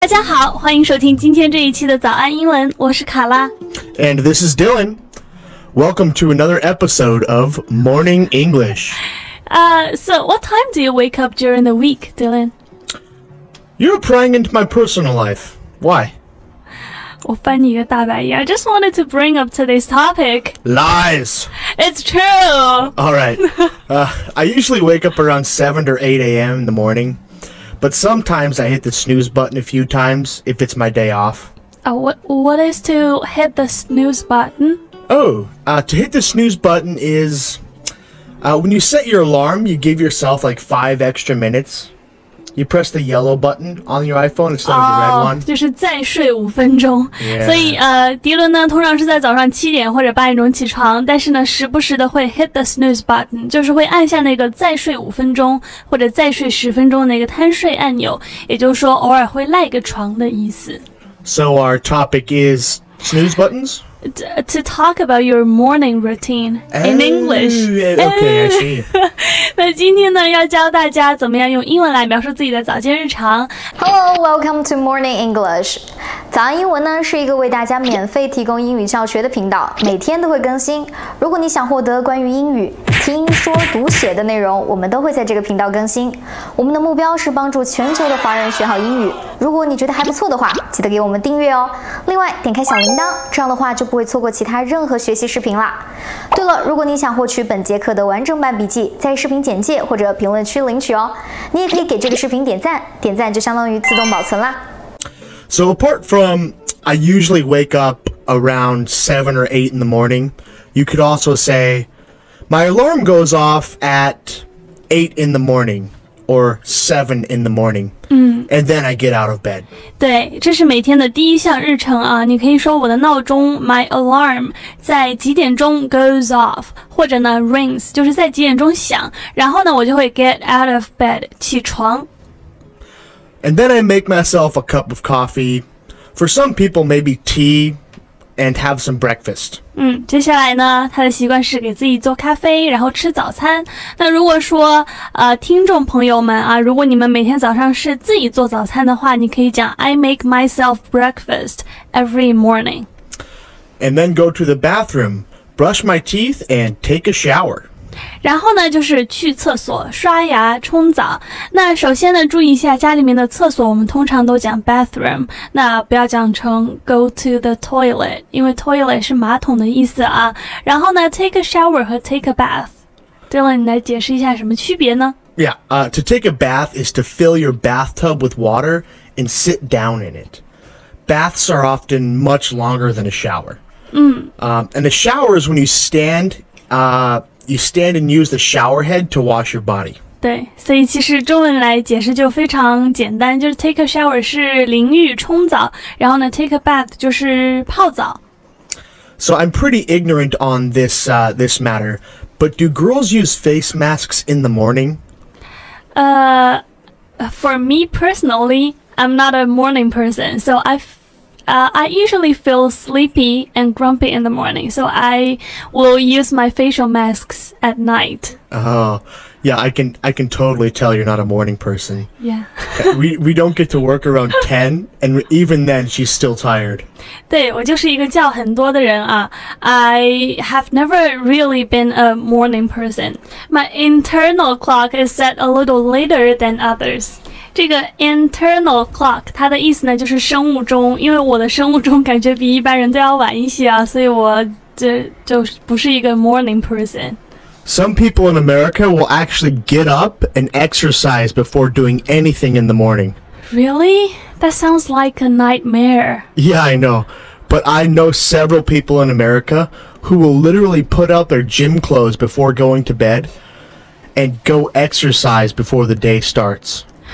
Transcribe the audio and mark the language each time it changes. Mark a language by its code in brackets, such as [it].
[zh] 大家好，欢迎收听今天这一期的早安英文，我是卡拉。 [en] And this is Dylan. Welcome to another episode of Morning English. So what time do you wake up during the week, Dylan? You're prying into my personal life. Why? [zh] 我翻你一个大白眼。 [en] I just wanted to bring up today's topic. Lies. It's true. All right. I usually wake up around 7 or 8 a.m. in the morning, but sometimes I hit the snooze button a few times if it's my day off. What is to hit the snooze button? To hit the snooze button is when you set your alarm, you give yourself like 5 extra minutes. You press the yellow button on your iPhone instead of the red one. [zh] 就是再睡5分钟。 [en] Yeah. [zh] 所以迪伦呢通常是在早上7点或者8点钟起床，但是呢时不时的会 [en] hit the snooze button， [zh] 就是会按下那个再睡5分钟或者再睡10分钟的那个贪睡按钮，也就是说偶尔会赖个床的意思。 [en] So our topic is snooze buttons? To talk about your morning routine in English. Okay, I see. [zh] 那今天呢，要教大家怎么样用英文来描述自己的早间日常。 [en] Hello, welcome to Morning English. [zh] 早安英文呢是一个为大家免费提供英语教学的频道，每天都会更新。如果你想获得关于英语听说读写的内容，我们都会在这个频道更新。我们的目标是帮助全球的华人学好英语。如果你觉得还不错的话，记得给我们订阅哦。另外，点开小铃铛，这样的话就不会错过其他任何学习视频啦。对了，如果你想获取本节课的完整版笔记，在视频简介或者评论区领取哦。你也可以给这个视频点赞，点赞就相当于自动保存啦。 [en] So apart from I usually wake up around 7 or 8 in the morning, you could also say my alarm goes off at 8 in the morning or 7 in the morning. And then I get out of bed. [zh] 对，这是每天的第一项日程啊。你可以说我的闹钟 [en] my alarm [zh] 在几点钟 [en] goes off， [zh] 或者呢 [en] rings [zh] 就是在几点钟响，然后呢我就会 [en] get out of bed [zh] 起床。 [en] And then I make myself a cup of coffee. For some people, maybe tea and have some breakfast. [zh] 接下来呢，他的习惯是给自己做咖啡，然后吃早餐。那如果说听众朋友们啊，如果你们每天早上是自己做早餐的话，你可以讲 [en] I make myself breakfast every morning. And then go to the bathroom, brush my teeth, and take a shower. [zh] 然后呢，就是去厕所、刷牙、冲澡。那首先呢，注意一下家里面的厕所，我们通常都讲 bathroom， 那不要讲成 [en] go to the toilet， [zh] 因为 toilet 是马桶的意思啊。然后呢 ， [en] take a shower [zh] 和 [en] take a bath。 [zh] Dylan， 你来解释一下什么区别呢？ [en] Yeah, to take a bath is to fill your bathtub with water and sit down in it. Baths are often much longer than a shower. And a shower is when you stand and use the shower head to wash your body. [zh] 对，所以其实中文来解释就非常简单，就是 [en] take a shower [zh] 是淋浴冲澡，然后呢 [en] take a bath [zh] 就是泡澡。 [en] So I'm pretty ignorant on this matter, but do girls use face masks in the morning? For me personally, I'm not a morning person, so I usually feel sleepy and grumpy in the morning, so I will use my facial masks at night. Oh, yeah, I can totally tell you're not a morning person. Yeah. we don't get to work around 10, and even then she's still tired. [zh] 对，我就是一个觉很多的人啊。 [en] I have never really been a morning person. My internal clock is set a little later than others. [zh] 这个 [en] internal clock [zh] 它的意思呢就是生物钟，因为我的生物钟感觉比一般人都要晚一些啊，所以我这就不是一个 [en] morning person. Some people in America will actually get up and exercise before doing anything in the morning. Really? That sounds like a nightmare. Yeah, I know. But I know several people in America who will literally put out their gym clothes before going to bed and go exercise before the day starts.